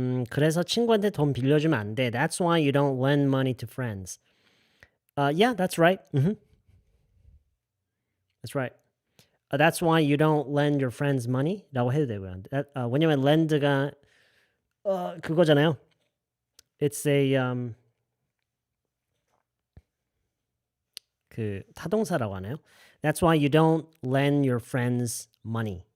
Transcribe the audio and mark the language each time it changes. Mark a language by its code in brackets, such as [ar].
[ko] 그래서 친구한테 돈 빌려주면 안 돼. [en] That's why you don't lend money to friends. Yeah, that's right. That's right. That's why you don't lend your friends money. [ko] 라고 해도 되고요. 왜냐면 lend가 그거잖아요. [en] It's a [ko] 그 타동사라고 하나요? [en] That's why you don't lend your friends money.